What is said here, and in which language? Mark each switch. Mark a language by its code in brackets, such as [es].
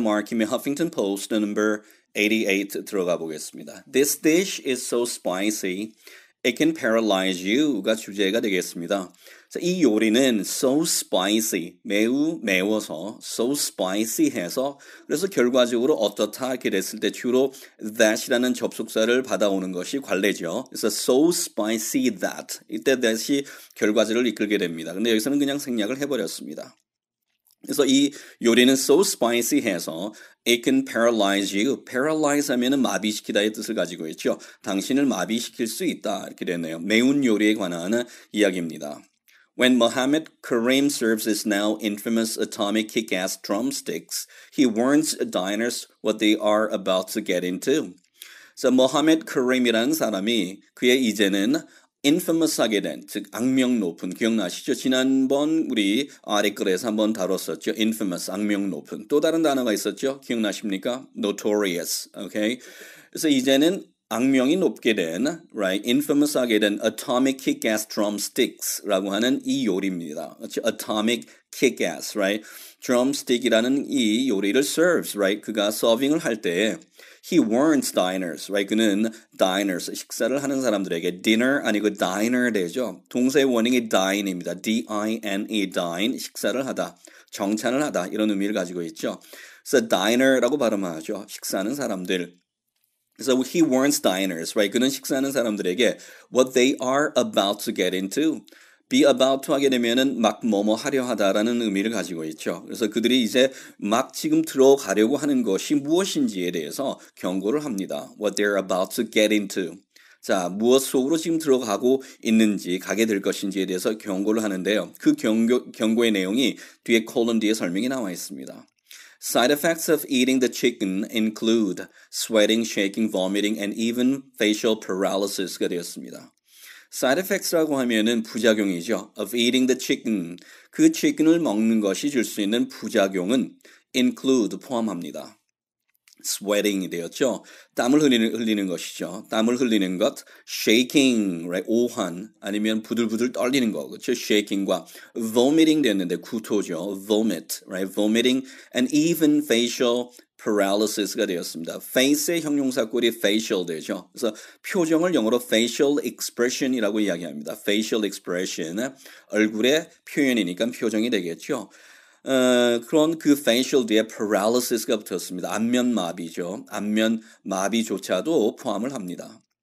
[ko] 마르킴의 Huffington Post number 88 들어가 보겠습니다. [en] This dish is so spicy, it can paralyze you가 [ko] 주제가 되겠습니다. 이 요리는 so spicy, 매우 매워서 so spicy 해서 그래서 결과적으로 어떻다 이렇게 됐을 때 주로 that이라는 접속사를 받아오는 것이 관례죠. 그래서 so spicy that 이때 that이 결과절을 이끌게 됩니다. 근데 여기서는 그냥 생략을 해버렸습니다. 그래서 이 요리는 [en] so spicy 해서 it can paralyze you. [ko] paralyze 하면은 마비시키다의 뜻을 가지고 있죠. 당신을 마비시킬 수 있다. 이렇게 됐네요. 매운 요리에 관한 이야기입니다. [en] When Mohammed Karim serves his now infamous atomic kick-ass drumsticks, he warns diners what they are about to get into. [ko] 그래서 모하메드 카림이라는 사람이 그의 이제는 infamous하게 된, 즉 악명 높은, 기억나시죠? 지난번 우리 아래글에서 한번 다뤘었죠. infamous, 악명 높은. 또 다른 단어가 있었죠? 기억나십니까? notorious, okay? 그래서 이제는 악명이 높게 된, right, infamous하게 된 atomic kick-ass drumsticks라고 하는 이 요리입니다. [en] 그렇죠? atomic kick-ass, right? drumstick이라는 이 요리를 serves, right? [ko] 그가 서빙을 할 때 [en] he warns diners, right? [ko] 그는 diners, 식사를 하는 사람들에게 dinner 아니고 diner 되죠. 동사의 원형이 dine입니다. D-I-N-E, dine, 식사를 하다, 정찬을 하다 이런 의미를 가지고 있죠. 그래서 diner라고 발음하죠. 식사하는 사람들. [en] 그래서 he warns diners, right? [ko] 그는 식사하는 사람들에게 [en] what they are about to get into. [ko] be about to 하게 되면은 막 뭐뭐 하려 하다라는 의미를 가지고 있죠. 그래서 그들이 이제 막 지금 들어가려고 하는 것이 무엇인지에 대해서 경고를 합니다. [en] What they're about to get into. [ko] 자, 무엇 속으로 지금 들어가고 있는지, 가게 될 것인지에 대해서 경고를 하는데요. 그 경고의 내용이 뒤에 콜론 뒤에 설명이 나와 있습니다. [en] Side effects of eating the chicken include sweating, shaking, vomiting, and even facial paralysis가 되었습니다. [ko] Side effects라고 하면은 부작용이죠. [en] Of eating the chicken. [ko] 그 chicken을 먹는 것이 줄 수 있는 부작용은 include, 포함합니다. sweating이 되었죠. 땀을 흘리는 것이죠. 땀을 흘리는 것, shaking, right? 오한, 아니면 부들부들 떨리는 거, 그렇죠? shaking과 vomiting 되었는데 구토죠. [en] vomit, right? vomiting and even facial paralysis가 되었습니다. [ko] face의 형용사 꼴이 facial 되죠. 그래서 표정을 영어로 facial expression이라고 이야기합니다. facial expression, 얼굴의 표현이니까 표정이 되겠죠. 그런 그 facial 뒤에 paralysis가 붙었습니다. 안면마비죠. 안면마비조차도 포함을 합니다.